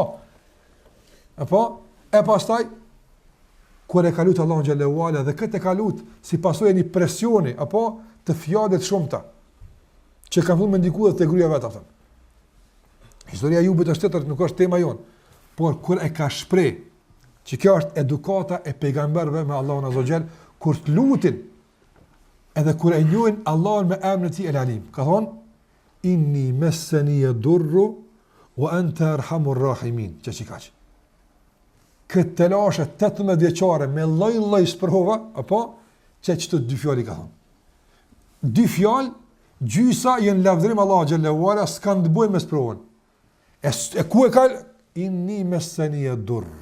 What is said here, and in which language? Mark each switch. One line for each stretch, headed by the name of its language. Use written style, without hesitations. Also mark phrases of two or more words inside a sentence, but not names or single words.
Albanian: Apo e pastaj kur e ka lut Allahu
Arabic: جل وعلا
Albanian: dhe këtë e ka lut si pasojë një presioni apo të fjalëve të shumta që kanë vënë ndikuar te gruaja vet atë. Historia e Jubit është tjetër, nuk është tema jon, por kur e ka shpreh që kjo është edukata e pejgamberëve me Allahun
Arabic: عز وجل,
Albanian: kur të lutin edhe kur e njohin Allahun me emrin e tij El Alim. Ka thonë
Arabic: إني مسني الضر وأنت أرحم الراحمين.
Albanian: Çka? Këtë të lashe 18 vjeqare me lloj sprova, apo që të dy fjallë i ka thonë. Dy fjallë, gjysa jenë lavdrim Allah
Arabic: جل وعلا,
Albanian: s'kan të bujnë me sprovën. E ku e ka?
Arabic: إني مسني الضر.